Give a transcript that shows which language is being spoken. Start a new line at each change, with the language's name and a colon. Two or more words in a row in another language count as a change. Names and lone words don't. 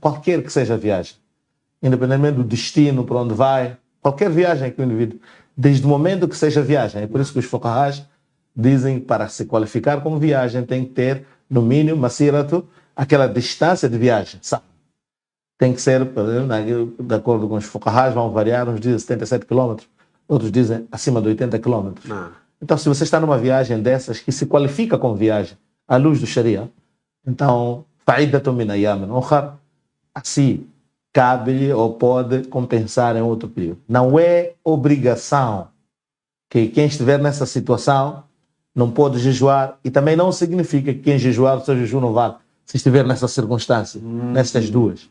Portuguese: Qualquer que seja a viagem, independentemente do destino, para onde vai, qualquer viagem que o indivíduo, desde o momento que seja viagem, é por isso que os fuqahas dizem que para se qualificar como viagem tem que ter, no mínimo, masiratu, aquela distância de viagem, sabe? Tem que ser, de acordo com os fuqahas, vão variar, uns dizem 77 km, outros dizem acima de 80 km. Não. Então, se você está numa viagem dessas que se qualifica como viagem à luz do Sharia, então,
Arabic: فعدة من أيام أخر,
Portuguese: assim, cabe-lhe ou pode compensar em outro período. Não é obrigação que quem estiver nessa situação não pode jejuar, e também não significa que quem jejuar o seu jejum não vale, se estiver nessa circunstância, nessas duas.